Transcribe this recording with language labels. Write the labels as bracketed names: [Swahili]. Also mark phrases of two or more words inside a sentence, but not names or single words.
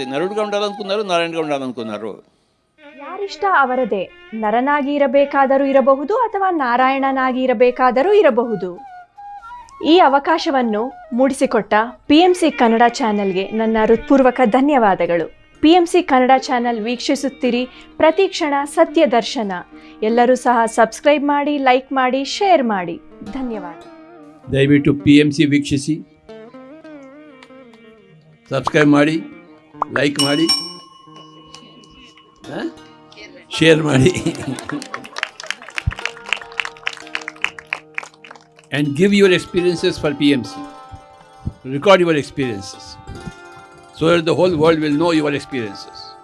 [Telugu] నరుడుగా ఉండాలనుకున్నారు, నారాయణగా ఉండాలనుకున్నారు. [Kannada] ಯಾರಿಷ್ಟ ಅವರದೇ. ನರನಾಗಿ ಇರಬೇಕಾದರೂ ಇರಬಹುದು ಅಥವಾ ನಾರಾಯಣನಾಗಿ ಇರಬೇಕಾದರೂ ಇರಬಹುದು. ಈ ಅವಕಾಶವನ್ನು ಮೂಡಿಸಿಕೊಟ್ಟ PMC ಕನ್ನಡ ಚಾನೆಲ್ಗೆ ನನ್ನ ಹೃತ್ಪೂರ್ವಕ ಧನ್ಯವಾದಗಳು. PMC ಕನ್ನಡ ಚಾನೆಲ್ ವೀಕ್ಷಿಸುತ್ತೀರಿ, ಪ್ರತಿ ಕ್ಷಣ ಸತ್ಯ ದರ್ಶನ. ಎಲ್ಲರೂ ಸಹ ಸಬ್ಸ್ಕ್ರೈಬ್ ಮಾಡಿ, ಲೈಕ್ ಮಾಡಿ, ಶೇರ್ ಮಾಡಿ. ಧನ್ಯವಾದ. ದಯವಿಟ್ಟು PMC ವೀಕ್ಷಿಸಿ, ಸಬ್ಸ್ಕ್ರೈಬ್ ಮಾಡಿ, ಲೈಕ್ ಮಾಡಿ, ಶೇರ್ ಮಾಡಿ, [English] and give your experiences for PMC. Record your experiences so that the whole world will know your experiences.